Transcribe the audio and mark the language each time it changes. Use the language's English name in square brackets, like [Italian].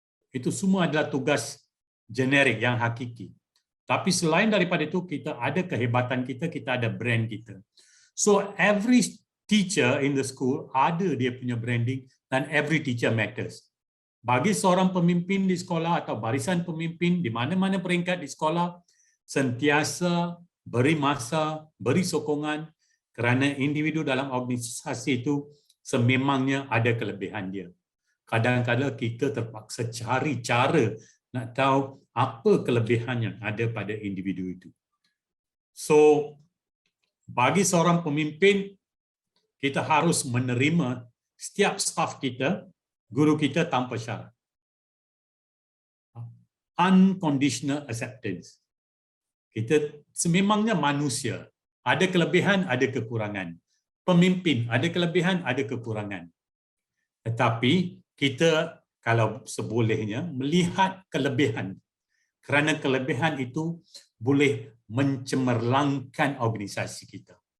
[Malay] Itu semua adalah tugas generik yang hakiki. Tapi selain daripada itu, kita ada kehebatan kita, kita ada brand kita. [English] So every teacher in the school [Malay] ada dia punya branding dan [English] every teacher matters. [Malay] Bagi seorang pemimpin di sekolah atau barisan pemimpin di mana-mana peringkat di sekolah, sentiasa beri masa, beri sokongan kerana individu dalam organisasi itu sememangnya ada kelebihan dia. Kadang-kadang kita terpaksa cari cara nak tahu apa kelebihan yang ada pada individu itu. So, bagi seorang pemimpin, kita harus menerima setiap staf kita, guru kita tanpa syarat. [English] Unconditional acceptance. [Malay] Kita sememangnya manusia. Ada kelebihan, ada kekurangan. Pemimpin, ada kelebihan, ada kekurangan. Tetapi kita kalau sebolehnya melihat kelebihan, kerana kelebihan itu boleh mencemerlangkan organisasi kita.